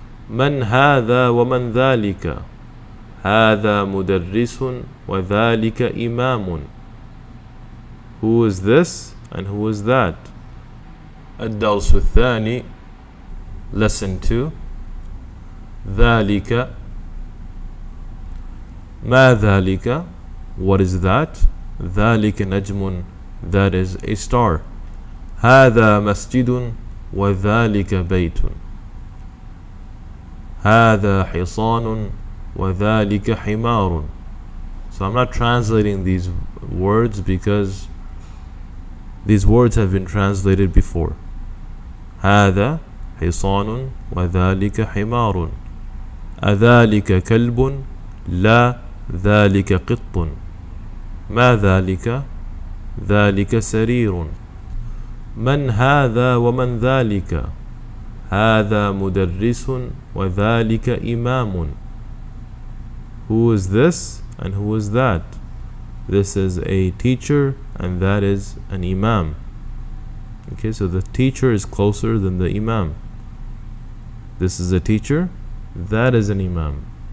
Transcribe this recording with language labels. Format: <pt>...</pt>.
<ar>من هذا ومن ذلك؟ هذا مدرس وذلك إمام.</ar> <en>Who is this and who is that?</en> <ar>الدرس الثاني,</ar> <en>lesson 2. ذلك,</en> <ar>ما ذلك,</ar> <en>what is that?</en> <ar>ذلك نجم,</ar> <en>that is a star.</en> <ar>هذا مسجد وذلك بيت. هذا حصان وذلك حمار.</ar> <en>So I'm not translating these words because these words have been translated before.</en> <ar>هذا حصان وذلك حمار. أذلك كلب؟ لا، ذلك قط. ما ذلك؟ ذلك سرير. من هذا ومن ذلك؟ هذا مدرس وذلك إمام.</ar> <en>Who is this and who is that? This is a teacher and that is an imam. Okay, so the teacher is closer than the imam. This is a teacher, that is an imam.</en>